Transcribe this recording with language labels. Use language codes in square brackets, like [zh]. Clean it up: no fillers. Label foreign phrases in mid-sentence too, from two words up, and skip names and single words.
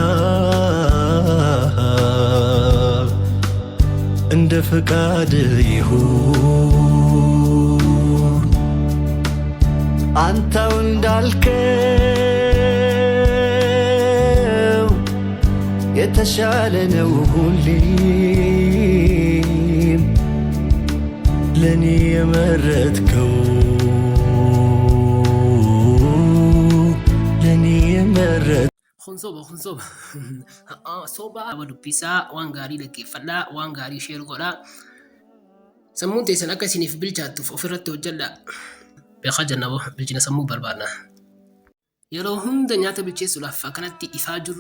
[am] እንደ ፈቃድ ይሁን አንተው እንዳልከው የተሻለ ነው ሁሌም ለኔ የመረጥከው [om] Khunsoba soba wadupisa waan gaarii dhaggeeffadhaa, waan gaarii sheer godhaa. Sammuun teessan akka isiniif bilchaattuuf ofirratti hojjedhaa. Beekaa jannaboo bilchina sammuu barbaadna. Yeroo hunda nyaata bilcheessuudhaaf akkanatti ifaa jirra.